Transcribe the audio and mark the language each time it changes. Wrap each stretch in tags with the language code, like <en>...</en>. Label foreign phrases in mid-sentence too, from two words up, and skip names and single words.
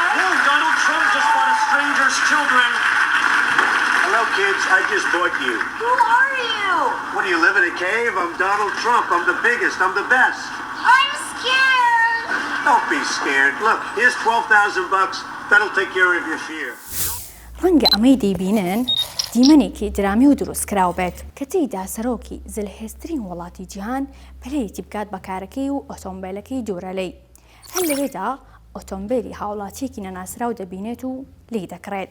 <en>Oh, Donald Trump just bought a stranger's children. Hello, kids. I just bought you. Who are you? What do you live in a cave? I'm Donald Trump. I'm the biggest. I'm the best. I'm scared. Don't be scared. Look, here's $12,000. That'll take care of your fear.</en> <ckb>ڕەنگە ئەمەی دەیبینن دیمەنێکی درامی و دروستکراو بێت کە تێیدا سەرۆکی زلهێزترین وڵاتی جیهان پلەیەکی بکات بە کارەکەی و ئۆتۆمبیلەکەی دوورەلەی. هەر لەوێدا ئۆتۆمبیلی هاوڵاتیەکی نەناسراو دەبینێت و لی دەکڕێت.</ckb>